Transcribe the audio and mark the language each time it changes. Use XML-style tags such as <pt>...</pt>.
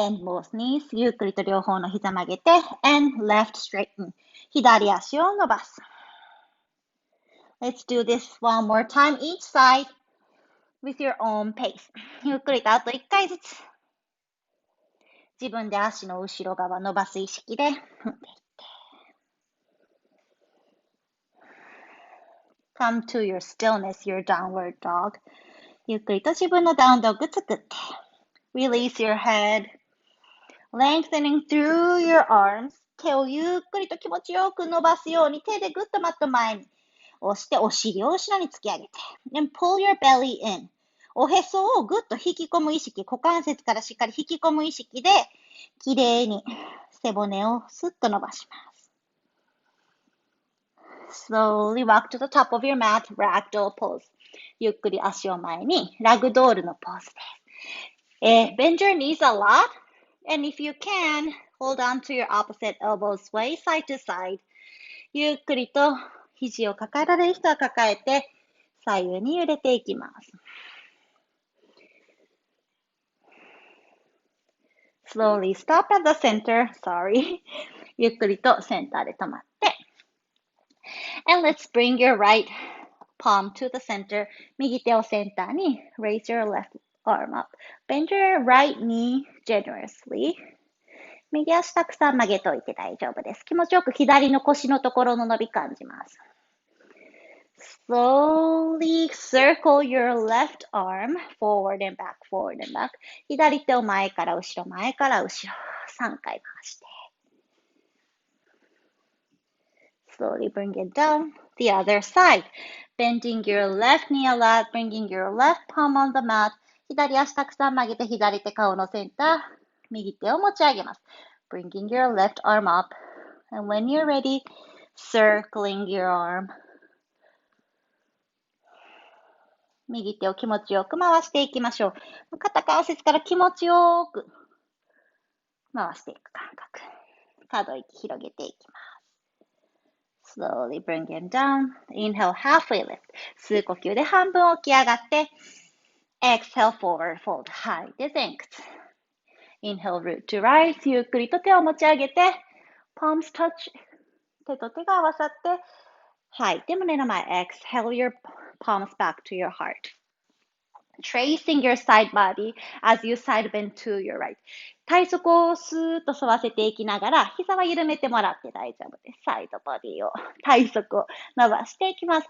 <en>Bend both knees.</en> <ja>ゆっくりと両方の膝曲げて。</ja> <en>And left straighten.</en> <ja>左足を伸ばす。</ja> <en>Let's do this one more time each side with your own pace.</en> <ja>ゆっくりとあと1回ずつ。自分で足の後ろ側伸ばす意識で踏んでいって。</ja> <en>Come to your stillness, your downward dog.</en> <ja>ゆっくりと自分のダウンドッグ作って。</ja> <en>Release your head. Lengthening through your arms.</en> <ja>手をゆっくりと気持ちよく伸ばすように手でぐっとマット前に押してお尻を後ろに突き上げて。</ja> <en>And pull your belly in.</en> <ja>おへそをぐっと引き込む意識、股関節からしっかり引き込む意識できれいに背骨をスッと伸ばします。</ja> <en>Slowly walk to the top of your mat, ragdoll pose.</en> <ja>ゆっくり足を前に、ラグドールのポーズです。</ja> <en>Bend your knees a lot, and if you can, hold on to your opposite elbow, sway side to side.</en> <ja>ゆっくりと肘を抱えられる人は抱えて、左右に揺れていきます。</ja> <en>Slowly stop at the center. Sorry.</en> <ja>ゆっくりとセンターで止まって。</ja> <en>And let's bring your right palm to the center.</en> <ja>右手をセンターに</ja> <en>raise your left arm up. Bend your right knee generously.</en> <ja>右足たくさん曲げといて大丈夫です。気持ちよく左の腰のところの伸び感じます。</ja> <en>Slowly circle your left arm forward and back, forward and back.</en> <ja>左手を前から後ろ、前から後ろ。 3回回して。</ja> <en>Slowly bring it down. The other side. Bending your left knee a lot, bringing your left palm on the mat.</en> <ja>左足たくさん曲げて、左手顔のセンター。右手を持ち上げます。</ja> <en>Bringing your left arm up. And when you're ready, circling your arm.</en> <ja>右手を気持ちよく回していきましょう。肩関節から気持ちよく回していく感覚。可動域広げていきます。</ja> <en>Slowly bring it down. Inhale, halfway lift.</en> <ja>吸う呼吸で半分起き上がって、</ja> <en>Exhale, forward fold.</en> <ja>吐いて前屈。</ja> <en>Inhale, root to rise.</en> <ja>ゆっくりと手を持ち上げて、</ja> <en>Palms touch.</en> <ja>手と手が合わさって、吐いて胸の前。</ja> <en>Exhale your palms back to your heart.Tracing your side body as you side bend to your right.</en> <ja>体側をスーッと沿わせていきながら、膝は緩めてもらって大丈夫です。サイドボディを、体側を伸ばしていきます。</ja>